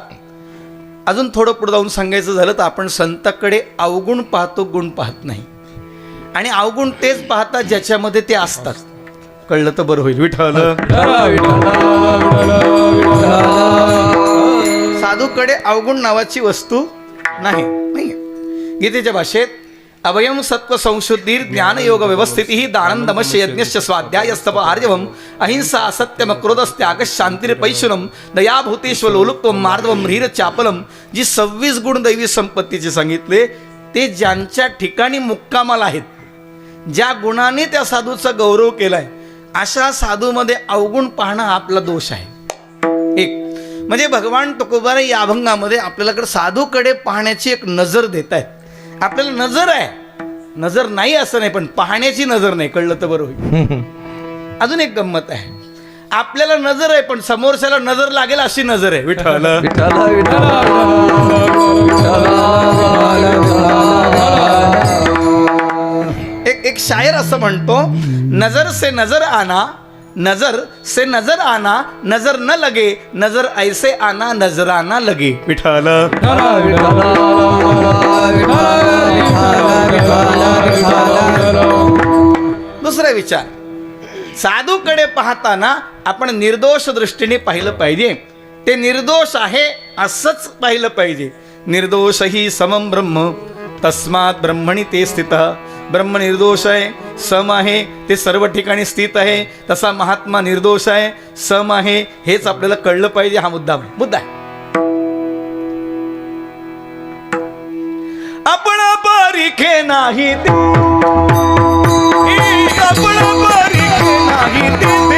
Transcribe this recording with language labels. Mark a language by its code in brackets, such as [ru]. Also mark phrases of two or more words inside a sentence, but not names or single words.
[mr] अजून थोडं पुढे जाऊन सांगायचं झालं तर आपण संताकडे अवगुण पाहतो, गुण पाहत नाही. आणि अवगुण तेच पाहतात ज्याच्यामध्ये ते असतात. कळलं तर बरं होईल. विठ्ठल साधूकडे अवगुण नावाची वस्तू नाही. गीतेच्या भाषेत [sa] अवयम सत्व संशुद्धीर ज्ञान योग व्यवस्थिती दानंदमश्य यज्ञस्य स्वाध्यायस्तव आर्जवम अहिंसा असत्यम क्रोधस्त्याग शांतिर पैशुनम दयाभूतेश्व लोलुप्तम मार्दवम ह्रीर चापलम. [mr] जी 26 गुण दैवी संपत्तीचे सांगितले ते ज्यांच्या ठिकाणी मुक्कामाला आहेत, ज्या गुणाने त्या साधूचा गौरव केलाय, अशा साधूमध्ये अवगुण पाहणं हा आपला दोष आहे. एक म्हणजे भगवान तुकोबाराय या अभंगामध्ये आपल्याकडे साधूकडे पाहण्याची एक नजर देत आहेत. आपल्याला नजर आहे, नजर नाही असं नाही, पण पाहण्याची नजर नाही. कळलं तर बरं होईल. अजून एक गंमत आहे, आपल्याला नजर आहे पण समोरच्याला नजर लागेल अशी नजर आहे. विठ्ठल एक शायर असं म्हणतो, [hi] नजर से नजर आना, नजर से नजर आना, नजर न लगे, नजर ऐसे आना नजराना लगे. [mr] विठ्ठल दुसरा विचार, साधूकडे पाहताना आपण निर्दोष दृष्टीने पाहिलं पाहिजे. ते निर्दोष आहे असंच पाहिलं पाहिजे. [sa] निर्दोष ही समम ब्रह्म तस्मात ब्रह्मणी ते स्थितः. [mr] ब्रह्म निर्दोष आहे, सम आहे, ते सर्व ठिकाणी स्थित आहे. तसा महात्मा निर्दोष आहे, सम आहे, हेच आपल्याला कळलं पाहिजे. हा मुद्दा आहे. आपण पारिखे नाही ते, आपण पारिखे नाही ते,